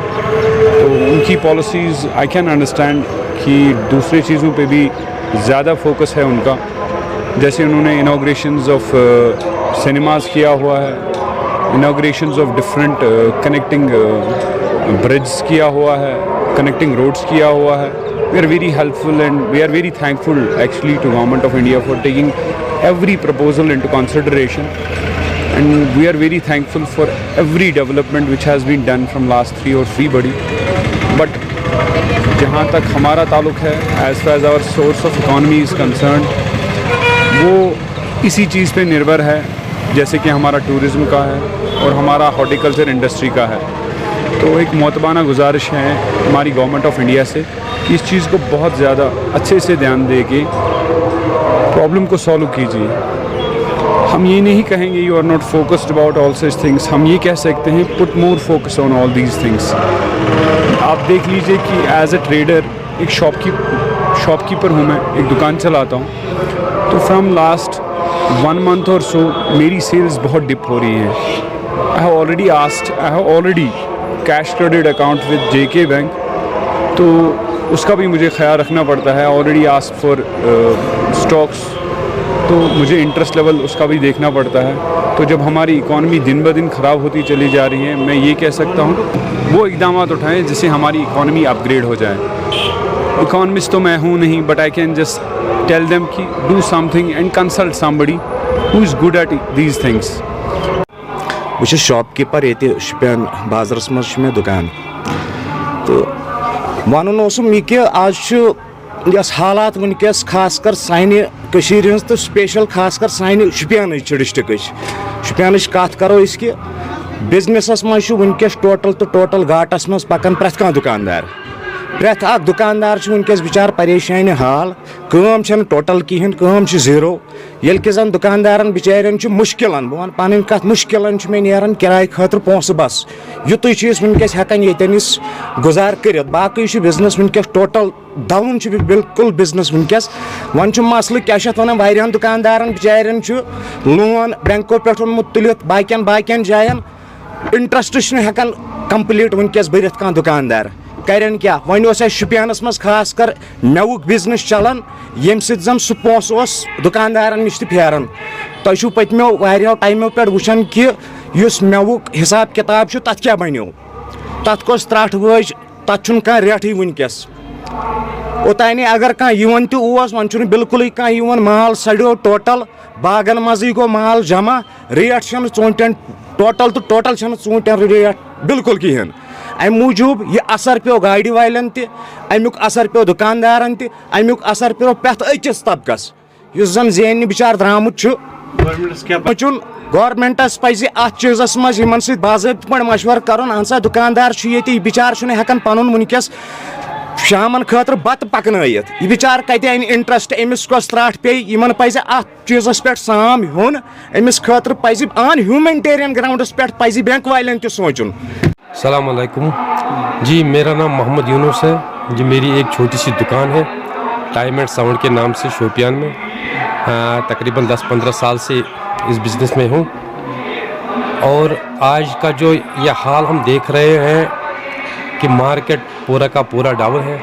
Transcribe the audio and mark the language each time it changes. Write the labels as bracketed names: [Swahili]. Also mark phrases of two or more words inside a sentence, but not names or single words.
[Hindi] तो उनकी पॉलिसीज़ [English] I can understand [Hindi] कि दूसरी चीज़ों पे भी ज़्यादा फोकस है उनका, जैसे उन्होंने [English] inaugurations of cinemas [Hindi] किया हुआ है, [English] inaugurations of different connecting bridges [Hindi] किया हुआ है, [English] connecting roads [Hindi] किया हुआ है। [English] We are very helpful and we are very thankful actually to Government of India for taking every proposal into consideration, and we are very thankful for every development which has been done from last 3 or 4 body. [Hindi] But जहाँ तक हमारा ताल्लुक है, [English] as far as our source of economy is concerned, [Hindi] वो इसी चीज़ पे निर्भर है, जैसे कि हमारा टूरिज़्म का है और हमारा [English] horticulture industry [Hindi] का है। तो एक मोतबाना गुजारिश है हमारी [English] Government of India [Hindi] से कि इस चीज़ को बहुत ज़्यादा अच्छे से ध्यान दे के प्रॉब्लम को सॉल्व कीजिए। हम ये नहीं कहेंगे [English] you are not focused about all such things, [Hindi] हम ये कह सकते हैं [English] put more focus on all these things. [Hindi] आप देख लीजिए कि [English] as a trader, [Hindi] एक शॉपकीपर हूँ मैं, एक दुकान चलाता हूँ, तो [English] from last 1 month or so [Hindi] मेरी सेल्स बहुत डिप हो रही हैं। [English] I have already cash credit account with JK Bank, [Hindi] तो उसका भी मुझे ख्याल रखना पड़ता है। [English] already ask for stocks, [Hindi] तो मुझे [English] interest level [Hindi] उसका भी देखना पड़ता है। तो जब हमारी इकॉनमी दिन ब दिन ख़राब होती चली जा रही है, मैं ये कह सकता हूँ वो इक़दाम उठाएं जिससे हमारी इकॉनमी अपग्रेड हो जाए। इकॉनमिस्ट तो मैं हूँ नहीं, [English] But I can just tell them कि do something and consult somebody who is good at these things। [Kashmiri] बस शॉपकीपर ये शुपियान बाजारस मज मे दुकान, तो वन यह कि आज यस हालात वनकस खासकर सानि तो स्पेशल खासकर सानि शुपियान डिस्ट्रिक्ट शुपियान कत करो कि बिजनेस मज वनकस टोटल घाटस मज पकान प्रत कह दुकानदार, प्रत अख दुकानदार वनकस बिचार परेशानी हाल, कम टोटल कहें, कम जीरो, ये कि जन दुकानदारन बिचारन मुश्किलन, बह वन पन कत मुश्किलन मे नीरान किराए खतर पोस बस, युत चीज वनकस हेकान येतनिस गुजार कर। बाकी बिजनेस वनकस [English] total down, [Kashmiri] बिल्कुल बिजनेस वनकस। वन मसल क्या वन वारियान दुकानदारन बिचारन लोन बैंकों पे तुलित बाकियन जायन, इंटरेस्ट हेकान कंप्लीट वनकस भरित कह दुकानदार करन क्या। वन शुपियानस मज खास कर मेवुक बिजनेस चलान, ये जन सह पोस दुकानदारन नश फेरान। तुम पत्मो वारियों टाइमों पे वुचान कि मेवुक हिसाब किताब तथ क्या बनो, तथ कस त्रट वज, तथ कह रेटी वनकस। ओतान अगर कह वन वन बिल्कुल कह माल सड़ो टोटल, बागन मजी गो माल जमा, रेट ूटन टोटल तो टोटल ूटन रेट बिल्कुल कहें। अम मूजूब यह असर पे गाड़ी वालन तमुक असर पे दुकानदारन तमुक असर पे पेथ अकिस तबकस जन जेन बिचार द्रामुत गवर्नमेंटस पज अत चीज़स मज बाज़ाब्त पे मशवर कर। अहसा दुकानदार ये बिचार हेकान पन वनकस शामन खतर बत पकनयत, यह बिचार कत अन इंटरेस्ट, अमिस कस त्रट पे पज अत चीज़स पे साम हेन, अमिस खतर पज [English] on humanitarian grounds [Kashmiri] पे पज बैंक वालन त सोचुन। [Hindi] अस्सलाम वालेकुम जी, मेरा नाम मोहम्मद यूनुस है जी। मेरी एक छोटी सी दुकान है टाइम एंड साउंड के नाम से शोपियान में। तकरीबन 10-15 साल से इस बिज़नेस में हूँ। और आज का जो ये हाल हम देख रहे हैं कि मार्केट पूरा का पूरा डाउन है।